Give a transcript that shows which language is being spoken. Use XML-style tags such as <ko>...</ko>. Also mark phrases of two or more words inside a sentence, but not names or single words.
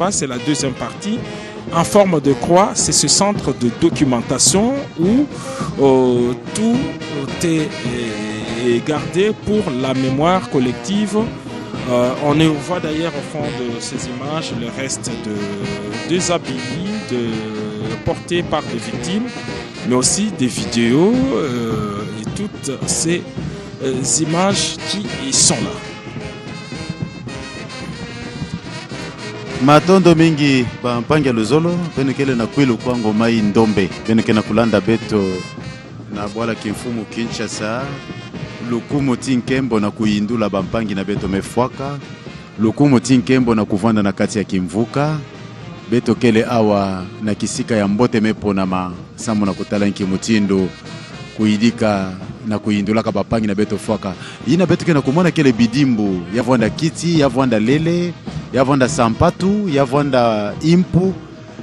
<fr>Et la deuxième partie, en forme de croix, c'est ce centre de documentation où tout est gardé pour la mémoire collective. On voit d'ailleurs au fond de ces images le reste de 2 habits portés par des victimes, mais aussi des vidéos et toutes ces images qui y sont là.</fr> <ktu>Matondo mingi bampangia luzolo penekele na kwilu kwango mai ndombe peneke na kulanda beto na bwala kimfumu Kinshasa lukumu tinkembo na kuindula bampangi na beto mefwaka lukumu tinkembo na kuvanda na kati ya kimvuka beto kele awa na kisika ya mbote mepo na masamu na kutala nkimutindo kuidika na kuindulaka bapangi na beto fwaka ina beto kena kumona kele bidimbu yavwanda kiti yavwanda lele yavwanda sampatu yavwanda impu ina</ktu>